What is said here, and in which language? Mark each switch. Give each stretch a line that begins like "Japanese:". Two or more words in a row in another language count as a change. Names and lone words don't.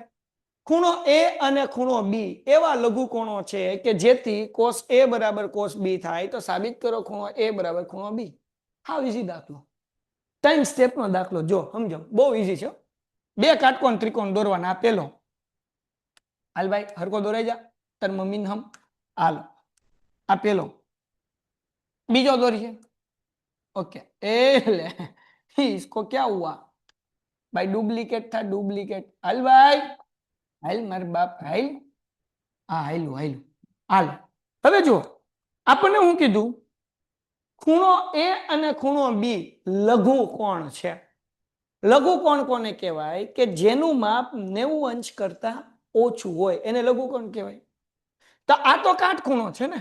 Gujarati: ખૂણો એ અને ખૂણો બી એવા લઘુકોણો છે કે જેથી કોસ એ બરાબર કોસ બી થાય તો સાબિત કરો ખૂણો એ બરાબર ખૂણો બી.
English: How easy
Gujarati: દાખલો. 3 સ્ટેપ નો દાખલો. જો સમજો બહુ ઈઝી છે. 2 કાટકોણ ત્રિકોણ દોરવાના. આ પેલો હાલ ભાઈ હરકો દોરાઈ જા તાર મમ્મી હમ. હાલો આ પેલો. બીજો દોરીએ.
Hindi: ओके ले इसको क्या हुआ भाई डुप्लीकेट था डुप्लीकेट.
Gujarati: હાલ ભાઈ હાલ માર બાપ હાલ. હાં હાલુ હાલુ હાલ. હવે જો આપણને હું કીધું ખૂણો એ અને ખૂણો બી લઘુ કોણ છે. લઘુ કોણ કોને કહેવાય કે જેનું માપ 90 અંશ કરતા ઓછું હોય એને લઘુ કોણ કહેવાય. તો આ તો કાટખૂણો છે ને.